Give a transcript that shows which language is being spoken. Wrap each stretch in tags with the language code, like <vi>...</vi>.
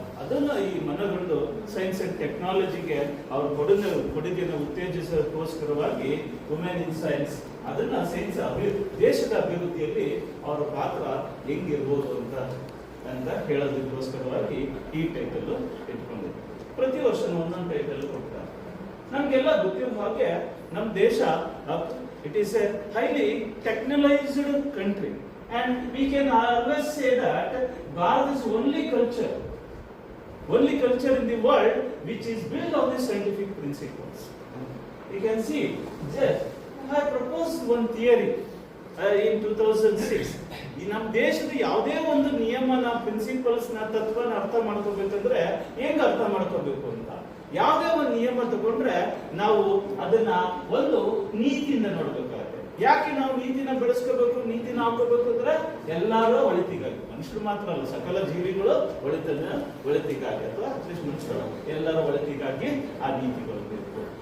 <kn>ಅದನ್ನ ಈ ಮನಗಂಡು ಸೈನ್ಸ್ ಅಂಡ್ ಟೆಕ್ನಾಲಜಿಗೆ ಅವ್ರ ಕೊಡುಗೆಯನ್ನು ಉತ್ತೇಜಿಸೋದಕ್ಕೋಸ್ಕರವಾಗಿ ವುಮೆನ್ ಇನ್ ಸೈನ್ಸ್, ಅದನ್ನ ಸೈನ್ಸ್ ದೇಶದ ಅಭಿವೃದ್ಧಿಯಲ್ಲಿ ಅವರ ಪಾತ್ರ ಹೆಂಗಿರ್ಬೋದು ಅಂತ ಹೇಳೋದಕ್ಕೋಸ್ಕರವಾಗಿ ಈ ಟೈಟಲ್ ಇಟ್ಕೊಂಡಿದೆ. ಪ್ರತಿ ವರ್ಷ ಒಂದೊಂದು ಟೈಟಲ್ ಕೊಡ್ತಾರೆ. ನಮ್ಗೆಲ್ಲ ಗೊತ್ತಿರೋ ಹಾಗೆ ನಮ್ಮ ದೇಶ</kn> <en>it is a highly technologized country, and we can always say that Bharat is only culture in the world which is built on the scientific principles. You can see just I proposed one theory in 2006.</en> <kn>ಈ ನಮ್ಮ ದೇಶದ ಯಾವುದೇ ಒಂದು ನಿಯಮನ, principles ನ, ತತ್ವನ ಅರ್ಥ ಮಾಡ್ಕೋಬೇಕಂದ್ರೆ ಹೆಂಗ್ ಅರ್ಥ ಮಾಡ್ಕೋಬೇಕು ಅಂತ ಯಾವುದೇ ಒಂದು ನಿಯಮ ತಗೊಂಡ್ರೆ ನಾವು ಅದನ್ನ ಒಂದು ನೀತಿಯಿಂದ ನೋಡ್ಬೇಕಾಗುತ್ತೆ. ಯಾಕೆ ನಾವು ನೀತಿನ ಬೆಳೆಸ್ಕೋಬೇಕು, ನೀತಿನ ಹಾಕೋಬೇಕು ಅಂದ್ರೆ ಎಲ್ಲರೂ ಒಳಿತಿಗಾಗಿ, ಮನುಷ್ಯರು ಮಾತ್ರ ಅಲ್ಲ, ಸಕಲ ಜೀವಿಗಳು ಒಳಿತಿಗಾಗಿ ಅಥವಾ ಅಟ್ಲೀಸ್ಟ್ ಮನುಷ್ಯರು ಎಲ್ಲರ ಒಳಿತಿಗಾಗಿ ಆ ನೀತಿಗಳು ಬೇಕು.</kn>